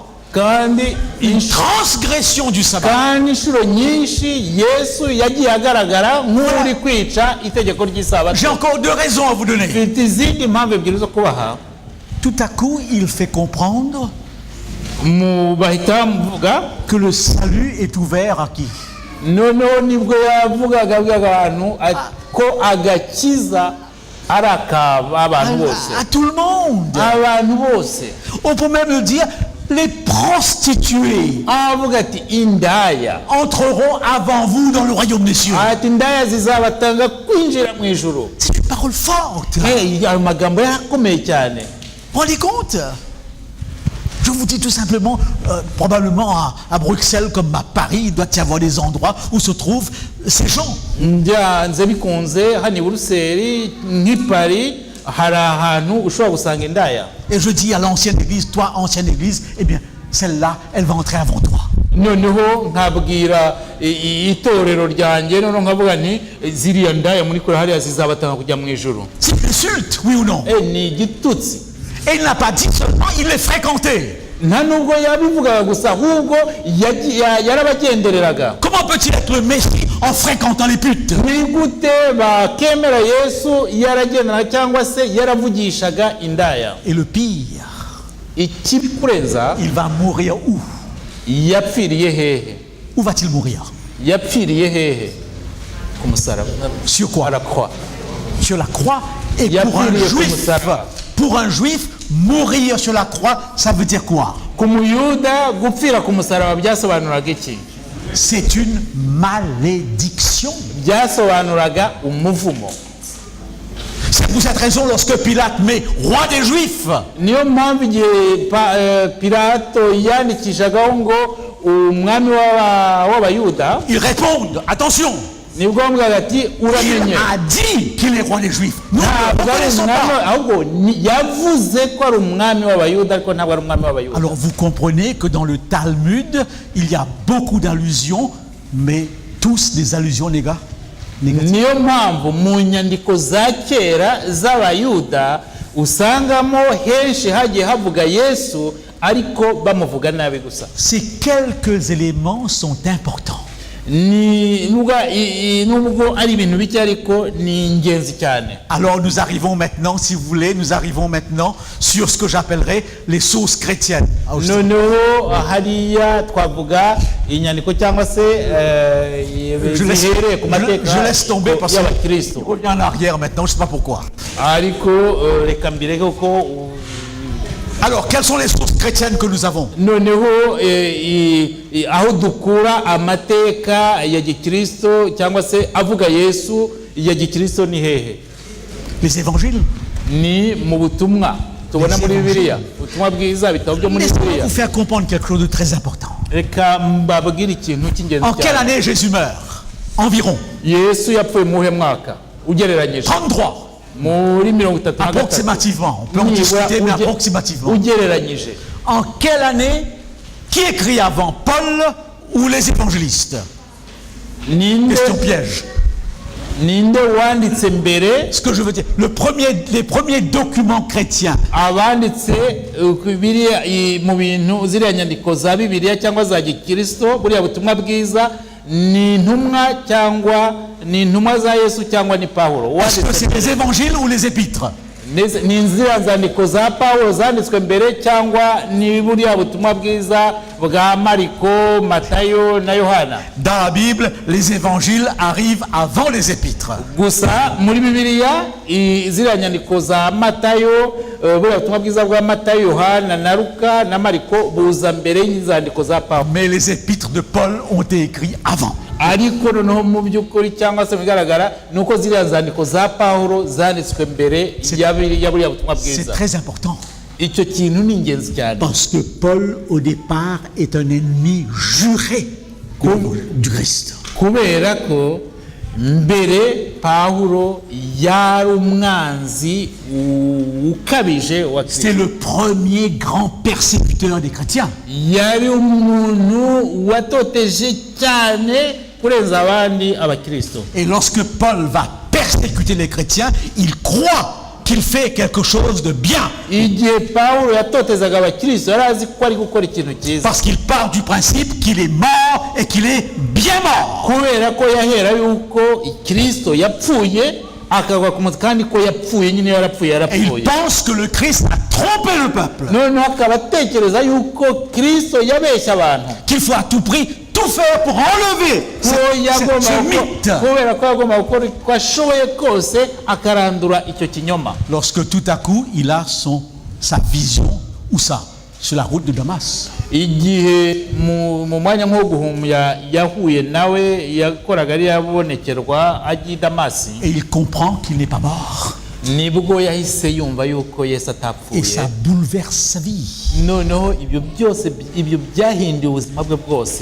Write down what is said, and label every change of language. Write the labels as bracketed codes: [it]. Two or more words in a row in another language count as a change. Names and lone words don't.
[rw] Kandi [fr] Une transgression du sabbat. [rw] kandi inshuro nyinshi Yesu yagiye agaragara nk'uri kwica itegeko ry'isabato. [fr] J'ai encore deux raisons à vous donner. [rw] Mfite izindi mpamvu ebyiri zo kubaha. [fr] Tout à coup, il fait comprendre [rw] Bahita bamuvuga, [fr] que le salut est ouvert à qui? [rw] noneho nibwo yavugaga abantu ko agakiza ari ak'abantu bose. [fr] À tout le monde. [rw] Abantu bose. [fr] On peut même le dire, les prostituées [rw] avuga ati indaya [fr] entreront avant vous dans le royaume des cieux. [rw] ati indaya zizabatanga kwinjira mu ijuru. [fr] C'est une parole forte. [rw] Ayo magambo yarakomeye cyane. [fr] Vous vous rendez compte? Je vous dis tout simplement, probablement à Bruxelles comme à Paris, il doit y avoir des endroits où se trouvent ces gens. [rw] Byanze bikunze hano i Buruseli nk'i Paris hari ahantu ushobora gusanga indaya. [fr] Et je dis à l'ancienne église, toi ancienne église, eh bien celle-là, elle va entrer avant toi. [rw] Noneho nkabwira itorero ryanjye noneho nkavuga nti ziriya ndaya muri kure hariya zizabatanga kujya mu ijuru. [fr] C'est une insulte, oui ou non? [rw] Ni igitutsi. [fr] Et il n'a pas dit seulement, il les fréquentait. [rw] Nta nubwo yabivugaga gusa ahubwo yarabagendereraga. [fr] Comment peut-il être le Messie en fréquentant les putes? [rw] Ni gute bakemera Yesu yaragendana cyangwa se yaravugishaga indaya? [fr] Et le pire, [rw] Ikibi kurenza [fr] il va mourir où? [rw] yapfiriye hehe? [fr] Où va-t-il mourir? [rw] Yapfiriye hehe? Ku musaraba. [fr] Sur quoi? À la croix. Sur la croix. Et Il y a pour un juif, mourir sur la croix, ça veut dire quoi? [rw] Ku muyuda gupfira ku musaraba byasobanuraga iki? [fr] C'est une malédiction. [rw] Byasobanuraga umuvumo. [fr] C'est pour cette raison, lorsque Pilate met roi des Juifs, [rw] Niyo mpamvu igihe Pilato yandikishagaho ngo umwami w'abayuda, [fr] ils répondent, attention, [rw] nibwo bamubwiraga ati [fr] il [rw] uramenye. [fr] a dit qu'il est roi des Juifs. Nous ne le [rw] Ntabwo ari [fr] connaissons [rw] umwami, [fr] pas. [rw] ahubwo yavuze ko ari umwami w'abayuda ariko ntabwo ari umwami w'abayuda. [fr] Alors vous comprenez que dans le Talmud, il y a beaucoup d'allusions, mais tous des allusions négatives. [rw] Niyo mpamvu mu nyandiko za kera z'abayuda usangamo henshi hagiye havuga Yesu ariko bamuvuga nabi gusa. [fr] Ces quelques éléments sont importants. [rw] Nubwo ari ibintu bike ariko ni ingenzi cyane. [fr] Alors nous arrivons maintenant, si vous voulez, nous arrivons maintenant sur ce que j'appellerais les sources chrétiennes. [rw] Noneho hariya twavuga inyandiko cyangwa se zihereye ku mateka [fr] Je laisse tomber parce [rw] y'abakristo. [fr] qu'il revient en arrière maintenant, je ne sais pas pourquoi. [rw] Ariko reka mbireke kuko [fr] Alors, quelles sont les sources chrétiennes que nous avons? [rw] noneho aho dukura amateka ya gikristo cyangwa se avuga Yesu ya gikristo ni hehe? [fr] Les évangiles. [rw] Ni mu butumwa tubona muri Bibiliya, ubutumwa bwiza, ibitabo byo muri [fr] Laissez-moi [rw] Bibiliya. [fr] vous faire comprendre quelque chose de très important. [rw] Reka mbabwire ikintu cy'ingenzi [fr] En quelle [rw] cyane. [fr] année Jésus meurt? Environ [rw] Yesu yapfuye mu muhe mwaka ugereranyije? [fr] 33. [rw] Muri 33. [fr] Approximativement. On peut en discuter, mais approximativement. [rw] Ugereranyije. [fr] En quelle année? Qui écrit avant, Paul ou les évangélistes? Question piège. [rw] Ninde wanditse mbere? [fr] Ce que je veux dire, les premiers documents chrétiens, [rw] Abanditse Bibiliya mu bintu ziriya nyandiko za Bibiliya cyangwa za gikristo, buriya butumwa bwiza ni intumwa cyangwa ni intumwa za Yesu cyangwa ni Pawulo? [fr] est-ce que c'est les évangiles ou les épîtres? [rw] Ni inzira zandiko za Pawulo zanditswe mbere cyangwa ni buriya butumwa bwiza bwa Mariko, Matayo na Yohana? [fr] Dans la Bible, les évangiles arrivent avant les épîtres. [rw] Gusa muri Bibiliya ziriya nyandiko za Matayo, buriya butumwa bwiza bwa Matayo, Yohana na Luka na Mariko buza mbere y'inzandiko za Pawulo. [fr] Mais les épîtres de Paul ont été écrits avant. [rw] Ariko noneho mu by'ukuri cyangwa se bigaragara nuko ziriya nzandiko za Pawulo zanditswe mbere ya buriya butumwa [fr] C'est [rw] bwiza. [fr] très important. [rw] Icyo kintu ni ingenzi cyane. [fr] Parce que Paul, au départ, est un ennemi juré du Christ. [rw] Kubera ko mbere Pawulo yari umwanzi ukabije wa [fr] C'est [rw] Kristo. [fr] le premier grand persécuteur des chrétiens. [rw] Yari umuntu watoteje cyane kurenza abandi abakristo. [fr] Et lorsque Paul va persécuter les chrétiens, il croit qu'il fait quelque chose de bien. [rw] Igihe Pawulo yatotezaga abakristo yari azi ko ari gukora ikintu cyiza. [fr] Parce qu'il part du principe qu'il est mort et qu'il est bien mort. [rw] Kubera ko yahera yuko Kristo yapfuye akagwa ku mutwe kandi ko yapfuye nyine yarapfuye [fr] Et il [rw] yarapfuye. [fr] pense que le Christ a trompé le peuple. [rw] Noneho akaba atekereza yuko Kristo yabeshya abantu. [fr] Qu'il faut à tout prix tout faire pour enlever ce mythe. [rw] Kubera ko yagomba gukora uko ashoboye kose akarandura icyo kinyoma. [fr] Lorsque tout à coup, il a sa vision ou sur la route de Damas. [rw] igihe mu mwanya nko guhumya yahuye nawe yakoraga ari yabonekerwa agiye i Damasi, [fr] Et il comprend qu'il n'est pas mort. [rw] nibwo yahise yumva yuko Yesu [fr] Et [rw] atapfuye. [fr] ça bouleverse sa vie. [rw] Noneho ibyo byose ibyo byahinduye ubuzima bwe bwose.